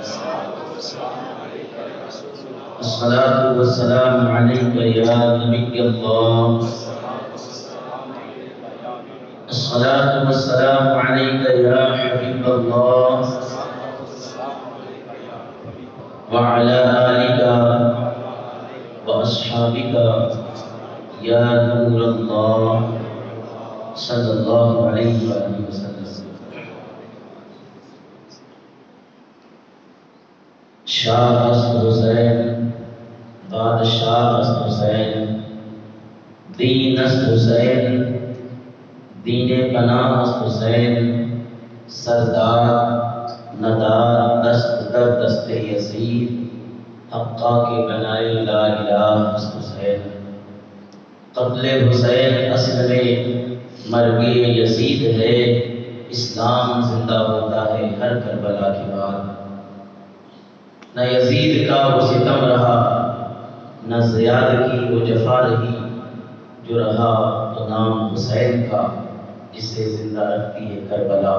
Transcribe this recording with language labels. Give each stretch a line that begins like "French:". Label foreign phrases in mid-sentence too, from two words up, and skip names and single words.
Arabic: الصلاۃ والسلام علیک یا نبی اللہ، الصلاۃ والسلام علیک یا حبیب اللہ وعلی آلک واصحابک یا نور اللہ صلی اللہ علیہ وآلہ وسلم۔
Persian: شاہ است حسین، بادشاہ است حسین، دین است حسین، دین پناہ است حسین، سردار ندار دست در دست یزید، حقا کے بنائے
Arabic: لا الہ
Persian: است حسین۔
Urdu: قتل حسین اصل میں مرگ یزید ہے، اسلام زندہ ہوتا ہے ہر کربلا کے بعد۔ نہ یزید کا وہ ستم رہا، نہ زیاد کی وہ جفا رہی، جو رہا تو نام حسین کا، جسے زندہ رکھتی ہے کربلا۔